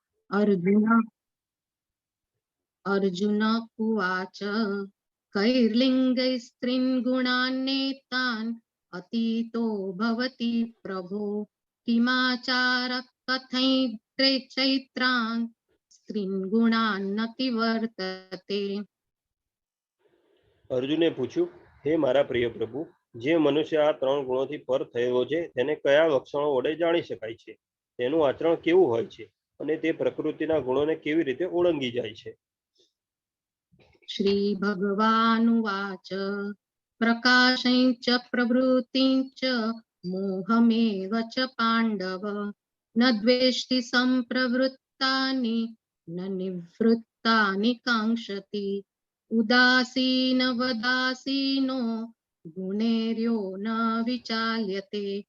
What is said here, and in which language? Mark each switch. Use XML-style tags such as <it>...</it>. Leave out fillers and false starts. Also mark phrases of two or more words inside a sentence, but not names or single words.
<sa>अर्जुन अर्जुन उवाच कैर्लिङ्गैः स्त्रीन् गुणान्नेतान् अतीतो भवति प्रभो किमाचारः कथयित्रे चैत्रान् स्त्रीन् गुणान्नति वर्तते।</sa> <gu>અર્જુને પૂછ્યું, હે મારા પ્રિય પ્રભુ, જે મનુષ્ય આ ત્રણ ગુણોથી પર થયેલો છે તેને કયા લક્ષણો વડે જાણી શકાય છે, તેનું આચરણ કેવું હોય છે અને તે પ્રકૃતિના ગુણોને કેવી રીતે ઓળંગી જાય છે?</gu> <sa>શ્રી ભગવાનુવાચ પ્રકાશં ચ પ્રવૃત્તિં ચ મોહમેવ ચ પાંડવ ન દ્વેષ્ટિ સંપ્રવૃત્તાનિ ન નિવૃત્તાનિ કાંક્ષતિ ઉદાસીન વદાસીનો ગુણેર્યો ન વિચાલ્યતે</sa>